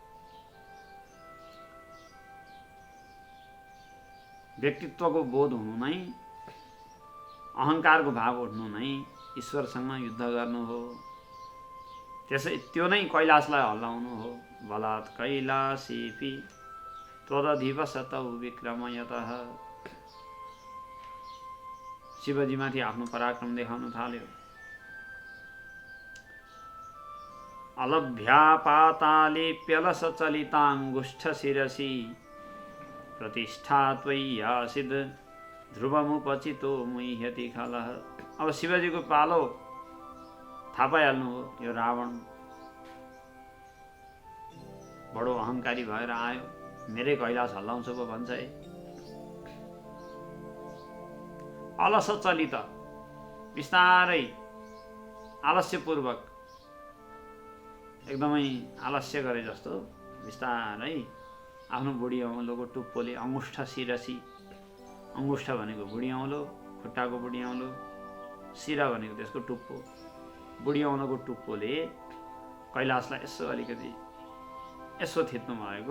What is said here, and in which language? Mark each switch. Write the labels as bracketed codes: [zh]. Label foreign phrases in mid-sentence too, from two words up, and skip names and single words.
[ne] व्यक्तित्वको बोध हुनु नै, अहङ्कारको भाव उठ्नु नै ईश्वरसँग युद्ध गर्नु हो। त्यसै त्यो नै कैलाशलाई हल्लाउनु हो। [sa] बलात् कैलासेऽपि त्वदधिवसतौ विक्रमयतः। [ne] शिवजीमाथि आफ्नो पराक्रम देखाउन थाल्यो। [sa] अलभ्या पाताले प्यलसचलिताङ्गुष्ठ शिरसि प्रतिष्ठा त्वय्यासिद् ध्रुवमुपचितो मुह्यति खलः। [ne] अब शिवजीको पालो थाहा पाइहाल्नु हो। यो रावण बडो अहङ्कारी भएर आयो, मेरै कैलाश हल्लाउँछ पो भन्छ है। [sa] अलस चलित, [ne] बिस्तारै आलस्यपूर्वक, एकदमै आलस्य गरे जस्तो बिस्तारै आफ्नो बुढी औँलोको टुप्पोले, [sa] अङ्गुष्ठ शिरसी, [ne] अङ्गुष्ठ भनेको बुढी औँलो, खुट्टाको बुढी औँलो, शिरा भनेको त्यसको टुप्पो, बुढी औँलोको टुप्पोले कैलाशलाई यसो अलिकति यसो थिच्नु भएको।